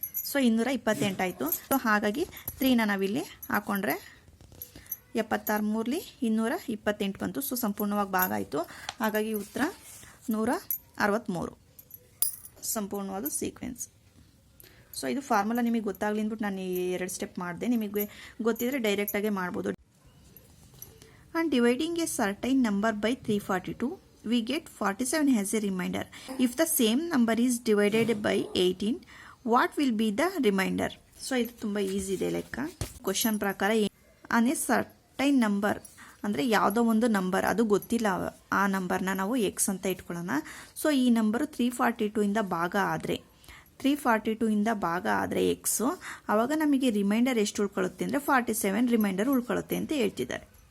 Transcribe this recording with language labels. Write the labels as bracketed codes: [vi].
[kn] So 228 ಆಯಿತು. So ಹಾಗಾಗಿ 3ನ ನಾವಿಲ್ಲಿ ಹಾಕ್ಕೊಂಡ್ರೆ 76 3 228 ಬಂತು. ಸೊ ಸಂಪೂರ್ಣವಾಗಿ ಭಾಗ ಆಯಿತು. ಹಾಗಾಗಿ ಉತ್ತರ 163 ಸಂಪೂರ್ಣವಾದ ಸೀಕ್ವೆನ್ಸ್. ಸೊ ಇದು ಫಾರ್ಮುಲಾ ನಿಮಗೆ ಗೊತ್ತಾಗಲಿ ಅಂದ್ಬಿಟ್ಟು ನಾನು 2 ಸ್ಟೆಪ್ ಮಾಡಿದೆ. ನಿಮಗೆ ಗೊತ್ತಿದ್ರೆ ಡೈರೆಕ್ಟಾಗೆ ಮಾಡ್ಬೋದು. [en] And dividing a certain number by 342, we get 47 as a remainder. If the same number is divided by 18, what will be the remainder? [kn] So ಇದು ತುಂಬ ಈಸಿ ಇದೆ ಲೆಕ್ಕ. ಕ್ವಶನ್ ಪ್ರಕಾರ [en] ಅನೇ certain number [kn] ಅಂದರೆ ಯಾವುದೋ ಒಂದು ನಂಬರ್, ಅದು ಗೊತ್ತಿಲ್ಲ, ಆ ನಂಬರ್ನ ನಾವು ಎಕ್ಸ್ ಅಂತ ಇಟ್ಕೊಳ್ಳೋಣ. ಸೊ ಈ ನಂಬರು 342 ಇಂದ ಭಾಗ ಆದರೆ 342 ಇಂದ ಭಾಗ ಆದರೆ ಎಕ್ಸು, ಆವಾಗ ನಮಗೆ ರಿಮೈಂಡರ್ ಎಷ್ಟು ಉಳ್ಕೊಳ್ಳುತ್ತೆ ಅಂದರೆ 47 ರಿಮೈಂಡರ್ ಉಳ್ಕೊಳ್ಳುತ್ತೆ ಅಂತ ಹೇಳ್ತಿದ್ದಾರೆ.